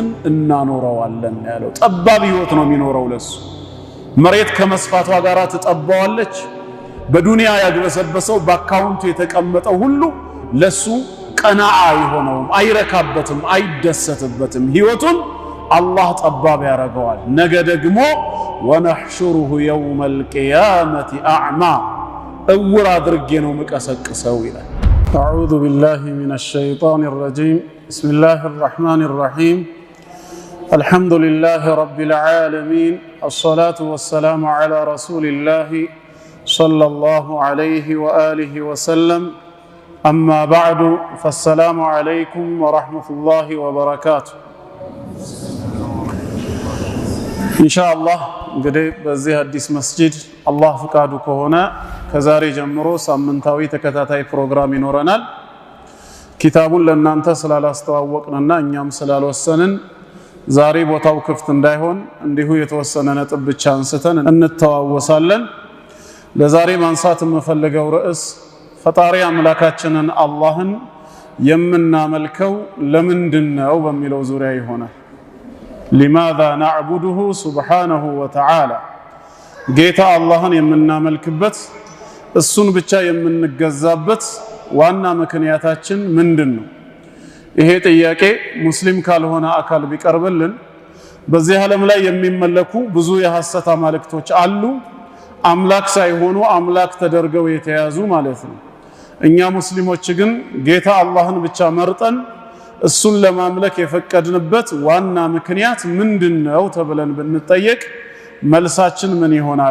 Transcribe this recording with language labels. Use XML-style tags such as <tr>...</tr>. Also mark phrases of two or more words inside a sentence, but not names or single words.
<am>እናኖረዋለን ያለው። ጠባብ ህይወት ነው የሚኖረው ለሱ። መሬት ከመስፋቷ ጋር ትጠባዋለች። በዱንያ ያግበሰበሰው በአካውንቱ የተቀመጠው ሁሉ ለሱ ቀናዓ አይሆነውም፣ አይረካበትም፣ አይደሰትበትም። ህይወቱን አላህ ጠባብ ያረገዋል። ነገ ደግሞ ወነሕሹሩሁ</am> <ar>يوم القيامة أعمى</ar> <am>እውር አድርጌ ነው ምቀሰቅሰው ይላል።</am> <ar>أعوذ بالله من الشيطان الرجيم بسم الله الرحمن الرحيم الحمد لله رب العالمين الصلاة والسلام على رسول الله صلى الله عليه وآله وسلم أما بعد فالسلام عليكم ورحمة الله وبركاته إن شاء الله</ar> <am>እንግዲህ በዚህ አዲስ መስጂድ አላህ ፍቃዱ ከሆነ ከዛሬ ጀምሮ ሳምንታዊ ተከታታይ ፕሮግራም ይኖረናል። ኪታቡን ለእናንተ ስላላስተዋወቅንና እኛም ስላልወሰንን ዛሬ ቦታው ክፍት እንዳይሆን እንዲሁ የተወሰነ ነጥብ ብቻ አንስተን እንተዋወሳለን። ለዛሬ ማንሳት የምፈልገው ርዕስ ፈጣሪ አምላካችንን አላህን የምናመልከው ለምንድነው በሚለው ዙሪያ ይሆናል።</am> <ar>لماذا نعبده سبحانه وتعالى</ar> <am>ጌታ አላህን የምናመልክበት እሱን ብቻ የምንገዛበት ዋና ምክንያታችን ምንድነው? ይሄ ጥያቄ ሙስሊም ካልሆነ አካል ቢቀርብልን በዚህ ዓለም ላይ የሚመለኩ ብዙ የሐሰት አማልክቶች አሉ። አምላክ ሳይሆኑ አምላክ ተደርገው የተያዙ ማለት ነው። እኛ ሙስሊሞች ግን ጌታ አላህን ብቻ መርጠን እሱን ለማምለክ የፈቀድንበት ዋና ምክንያት ምንድነው ተብለን ብንጠየቅ መልሳችን ምን ይሆናል?</am>